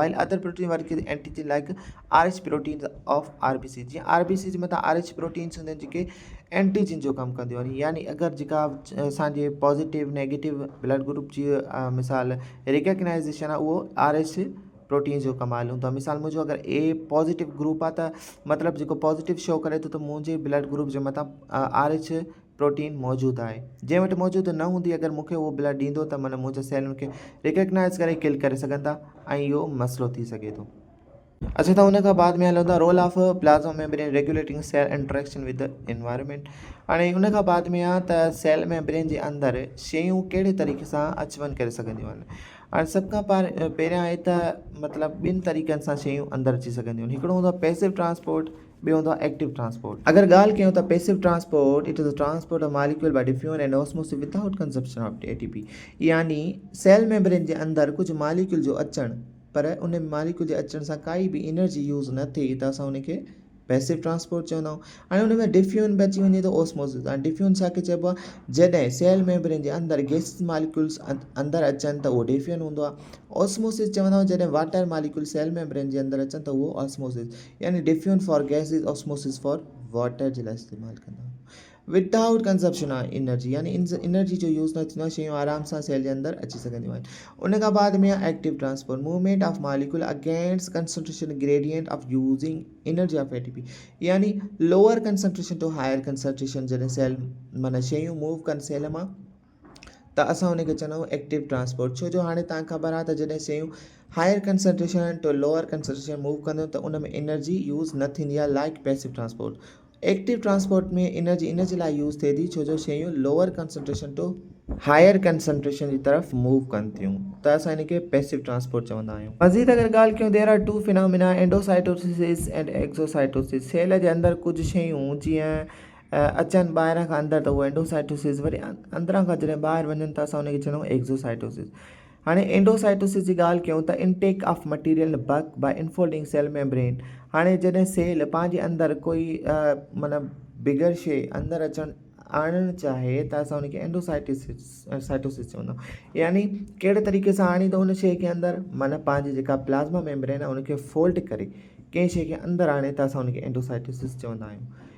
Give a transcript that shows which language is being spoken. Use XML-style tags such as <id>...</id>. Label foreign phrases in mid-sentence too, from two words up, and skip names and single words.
<en>while other protein work is antigen like RH protein of RBC.</en> <sd>जीअं RBC जे मथां RH प्रोटीन्स हूंदा आहिनि जेके एंटीजन जो कमु कंदियूं आहिनि। यानी अगरि जेका असांजे</sd> <en>positive negative blood group</en> <sd>जी मिसाल रिकग्नाइज़ेशन आहे उहो</sd> <en>RH protein</en> <sd>जो कमाल हूंदो आहे। मिसाल मुंहिंजो अगरि</sd> <en>A positive group</en> <sd>आहे त मतिलबु जेको पॉज़िटिव शो करे थो त मुंहिंजे ब्लड ग्रुप जे मथां</sd> <en>RH protein</en> <sd>मौजूदु आहे। जंहिं वटि मौजूदु न हूंदी अगरि मूंखे उहो ब्लड ॾींदो त माना मुंहिंजे सेलनि खे रिकग्नाइज़ करे किल करे सघंदा ऐं इहो मसइलो थी सघे थो। अच्छा, त हुन खां बाद में हलंदा</sd> <en>role of plasma membrane regulating cell interaction with the environment.</en> <sd>हाणे हुन खां बाद में आहे त</sd> <en>cell membrane</en> <sd>जे अंदरि शयूं कहिड़े तरीक़े सां अचु वञु करे सघंदियूं आहिनि। हाणे सभ खां पहिरियां आहे त मतिलबु ॿिनि तरीक़नि सां शयूं अंदरि अची सघंदियूं आहिनि। हिकिड़ो हूंदो आहे</sd> <en>passive transport,</en> <sd>ॿियो हूंदो आहे</sd> <en>active transport.</en> <sd>अगरि ॻाल्हि कयूं त</sd> <en>passive transport it is the transport of molecule by diffusion and osmosis without consumption of ATP.</en> <sd>यानी</sd> <en>cell membrane</en> <sd>जे अंदरि कुझु मॉलिक्यूल जो अचणु, पर उन मॉलिक्यूल जे अचण सां काई बि</sd> <en>energy use</en> <sd>न थिए त असां उनखे</sd> <en>passive transport</en> <sd>चवंदा आहियूं। हाणे हुन में डिफ्यूजन बि अची वञे त ऑस्मोसिस। हाणे डिफ्यूजन छा खे चइबो आहे, जॾहिं</sd> <en>cell membrane</en> <sd>जे अंदरि</sd> <en>gases molecules</en> <sd>अंदरि अचनि त उहो डिफ्यूजन हूंदो आहे। ऑस्मोसिस चवंदा आहियूं जॾहिं</sd> <en>water molecule cell membrane</en> <sd>जे अंदरि अचनि त उहो ऑस्मोसिस, यानी</sd> <en>diffusion for gases, osmosis for water</en> <sd>जे लाइ इस्तेमालु कंदा आहियूं।</sd> <en>without consumption of energy,</en> <sd>यानी एनर्जी जो यूज़ न थींदो आहे, शयूं आराम सां सेल जे अंदरि अची सघंदियूं आहिनि। उन खां बाद में आहे</sd> <en>active transport, movement of molecule against concentration gradient of using energy of ATP.</en> <sd>यानी</sd> <en>lower concentration to higher concentration</en> <sd>जॾहिं सेल माना शयूं मूव कनि सेल मां त असां उनखे चवंदा आहियूं</sd> <en>active transport.</en> <sd>छो जो हाणे तव्हांखे ख़बर आहे त जॾहिं शयूं</sd> <en>higher concentration to lower concentration</en> <sd>मूव कंदियूं त उन में</sd> <en>energy use</en> <sd>न थींदी आहे,</sd> <en>like passive transport. active transport</en> <sd>में एनर्जी इन जे लाइ यूज़ थिए थी छो जो शयूं</sd> <en>lower concentration to higher concentration</en> <ur>کی طرف</ur> <sd>मूव कनि थियूं त असां हिनखे</sd> <en>passive transport</en> <sd>चवंदा आहियूं। मज़ीद अगरि ॻाल्हि कयूं</sd> <en>there are two phenomena endocytosis and exocytosis.</en> <sd>सेल जे अंदरि कुझु शयूं जीअं अचनि ॿाहिरां खां अंदरि त उहो एंडोसाइटोसिस, वरी अंदरां खां जॾहिं ॿाहिरि वञनि त असां हुनखे चवंदा आहियूं एक्सोसाइटोसिस। हाणे एंडोसाइटोसिस जी ॻाल्हि कयूं त</sd> <en>intake of material bulk by infolding cell membrane.</en> <sd>हाणे जॾहिं सेल पंहिंजे अंदरि कोई मतिलबु बिगर शइ अंदरि अचणु आणणु चाहे त असां हुनखे साइटोसिस चवंदा आहियूं। यानी कहिड़े तरीक़े सां आणींदो हुन शइ खे अंदरि, माना पंहिंजी जेका</sd> <en>plasma membrane</en> <sd>आहे हुनखे फोल्ड करे कंहिं शइ खे अंदरि आणे त असां हुनखे एंडोसाइटोसिस चवंदा आहियूं।</sd>